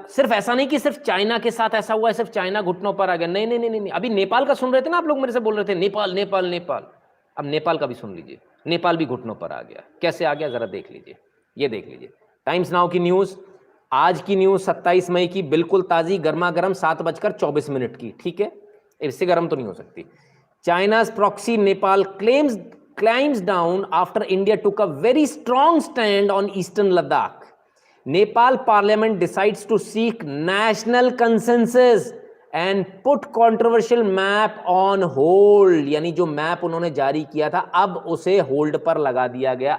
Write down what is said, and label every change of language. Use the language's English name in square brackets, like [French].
[Hindi] सिर्फ ऐसा नहीं कि सिर्फ चाइना के साथ ऐसा हुआ है, सिर्फ चाइना घुटनों पर आ गया, नहीं नहीं नहीं नहीं। अभी नेपाल का सुन रहे थे ना आप लोग, मेरे से बोल रहे थे नेपाल नेपाल नेपाल। अब नेपाल का भी सुन लीजिए, नेपाल भी घुटनों पर आ गया। कैसे आ गया जरा देख लीजिए, ये देख लीजिए टाइम्स नाउ की न्यूज, आज की न्यूज 27 मई की, बिल्कुल ताजी गर्मा गर्म 7:24 की। ठीक है, इससे गर्म तो नहीं हो सकती। [English] China's proxy Nepal climbs down after India took a very strong stand on eastern Ladakh. Nepal parliament decides to seek national consensus and put controversial map on hold. [Hindi] यानी जो मैप उन्होंने जारी किया था अब उसे होल्ड पर लगा दिया गया।